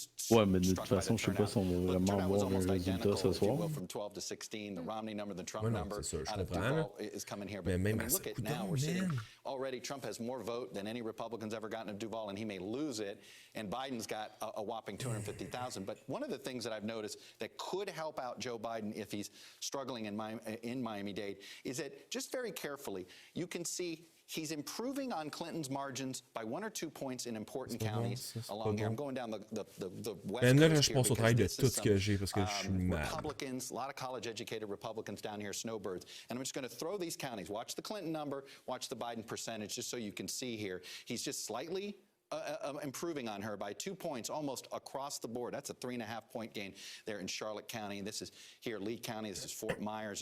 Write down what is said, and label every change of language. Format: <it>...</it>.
<fr>Ouais, mais de toute façon, je sais pas si on va vraiment avoir un résultat ce soir. Ouais, non, c'est sûr, je comprends, là. Mais même à ça,</fr> <en>Already, Trump has more vote than any Republicans ever gotten in Duval, and he may lose it. And Biden's got a whopping 250,000. But one of the things that I've noticed that could help out Joe Biden if he's struggling in Miami-Dade is that just very carefully, you can see he's improving on Clinton's margins by 1 or 2 points in important counties along here. I'm going down the west</en> <fr>là,</fr> <en>coast</en> <fr>je pense au travail de tout ce que j'ai parce que je suis mal.</fr> <en>Republicans, a lot of college-educated Republicans down here, snowbirds. And I'm just going to throw these counties. Watch the Clinton number, watch the Biden percentage, just so you can see here. He's just slightly improving on her by 2 points almost across the board. That's a 3.5-point gain there in Charlotte County. And this is here, Lee County. This is Fort Myers.</en>